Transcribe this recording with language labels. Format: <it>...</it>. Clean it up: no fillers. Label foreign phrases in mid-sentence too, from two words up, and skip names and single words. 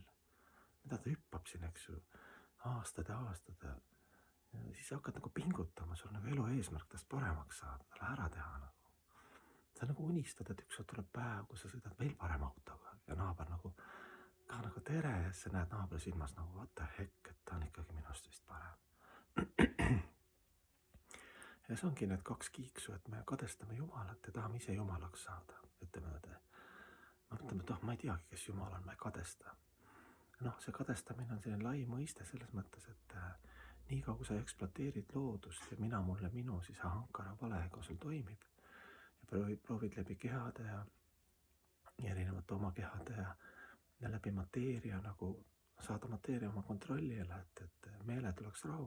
<et>Mida ta hüppab siin, eks ju, aastad ja aastad ja siis sa hakkad pingutama, sul elu eesmärk tast paremaks saada, talle ära teha. Sa unistad, et ükskord tuleb päev, kus sa sõidad veel parem autoga ja naaber ka tere ja siis sa näed naabri silmas</et> <en>what the heck,</en> <et>et ta on ikkagi minust vist parem. Ja see ongi need 2 kiiksu, et me kadestame Jumalat ja tahame ise Jumalaks saada, ütleme, et ma ei teagi, kes Jumal on, ma ei kadesta. See kadestamine on selline lai mõiste selles mõttes, et nii kaua kui sa ekspluateerid loodust ja mina mulle minu, siis ahankara valega sul toimib ja proovid läbi kehade ja erinevate oma kehade ja läbi mateeria saada mateeria oma kontrolli alla, et meele tuleks rahul.</et>